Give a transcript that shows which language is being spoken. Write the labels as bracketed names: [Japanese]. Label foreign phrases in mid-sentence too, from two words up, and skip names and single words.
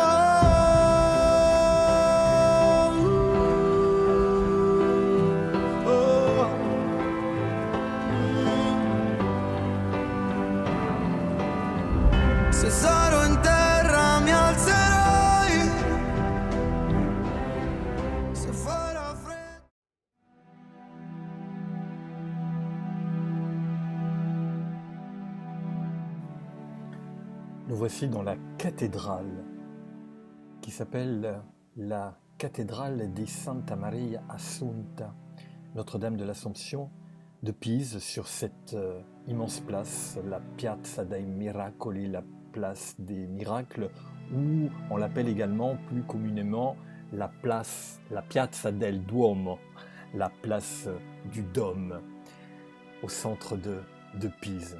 [Italian] Oh. Se sarò in terra mi alzerai, se farà freddo. [French] Nous voici dans la cathédrale qui s'appelle la cathédrale di Santa Maria Assunta, Notre-Dame de l'Assomption de Pise, sur cette immense place, la Piazza dei Miracoli, la place des miracles, ou on l'appelle également plus communément la Piazza del Duomo, la place du Dôme, au centre de Pise.